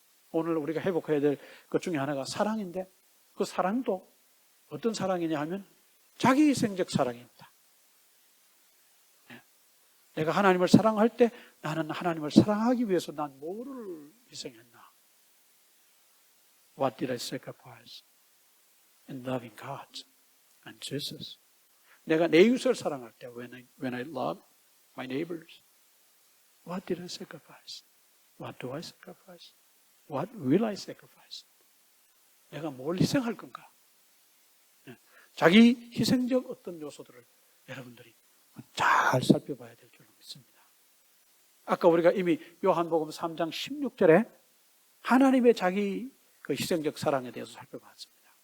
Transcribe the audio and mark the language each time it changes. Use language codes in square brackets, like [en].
[ko] 오늘 우리가 회복해야 될 것 중에 하나가 사랑인데 그 사랑도 어떤 사랑이냐 하면 자기 희생적 사랑입니다. 내가 하나님을 사랑할 때 나는 하나님을 사랑하기 위해서 난 뭐를 희생했나? [en] What did I sacrifice in loving God and Jesus? [ko] 내가 내 이웃을 사랑할 때 [en] when I love my neighbors, what did I sacrifice? What do I sacrifice? What will I sacrifice? [ko] 내가 뭘 희생할 건가? 자기 희생적 어떤 요소들을 여러분들이 잘 살펴봐야 될 줄로 믿습니다. 아까 우리가 이미 요한복음 3장 16절에 하나님의 자기 그 희생적 사랑에 대해서 살펴봤습니다.